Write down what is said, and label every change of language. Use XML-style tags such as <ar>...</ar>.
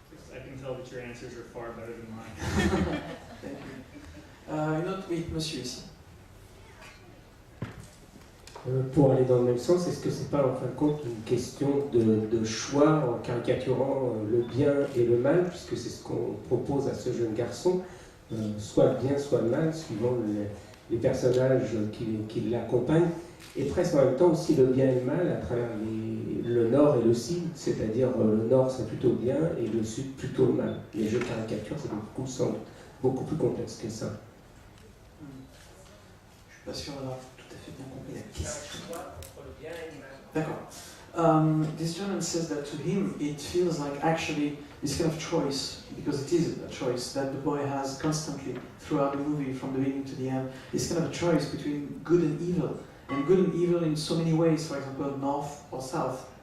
<en>I can tell that your answers are far better than mine.</en> <fr>Une autre, oui, monsieur ici. Pour aller dans le même sens, est-ce que c'est pas en fin de compte une question de choix en caricaturant le bien et le mal, puisque c'est ce qu'on propose à ce jeune garçon, soit le bien, soit le mal, suivant les personnages qui l'accompagnent, et presque en même temps aussi le bien et le mal à travers le nord et le sud, c'est-à-dire le nord c'est plutôt bien et le sud plutôt le mal. Les jeux caricatures, c'est beaucoup plus complexe que ça. Je suis pas sûr d'avoir tout à fait bien compris la question. D'accord.</fr> <en>this gentleman says that to him it feels like actually this kind of choice, because it is a choice that the boy has constantly throughout the movie from the beginning to the end. It's kind of a choice between good and evil in so many ways. For example, north or south.</en>